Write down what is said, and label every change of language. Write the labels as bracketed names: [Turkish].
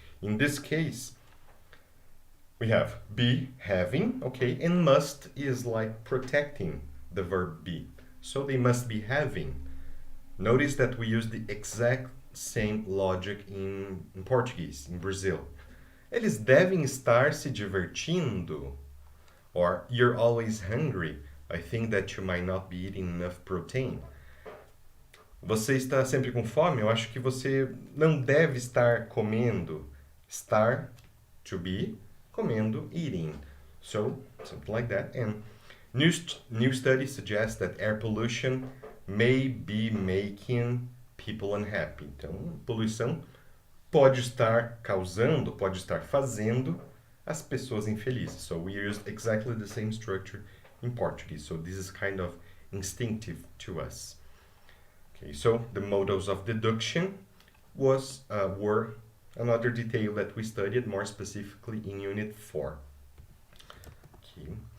[English] In this case, we have be, having, okay, and must is like protecting the verb be. So they must be having. Notice that we use the exact same logic in Portuguese, in Brazil. [Portuguese] Eles devem estar se divertindo. [English] Or, you're always hungry. I think that you might not be eating enough protein. [Portuguese] Você está sempre com fome? Eu acho que você não deve estar comendo. [English] Estar, to be, comendo, eating. So, something like that. And new studies suggest that air pollution may be making people unhappy. [Portuguese] Então, poluição pode estar causando, pode estar fazendo as pessoas infelizes. [English] So we used exactly the same structure in Portuguese. So this is kind of instinctive to us. Okay, so the modals of deduction were another detail that we studied more specifically in Unit 4. Okay.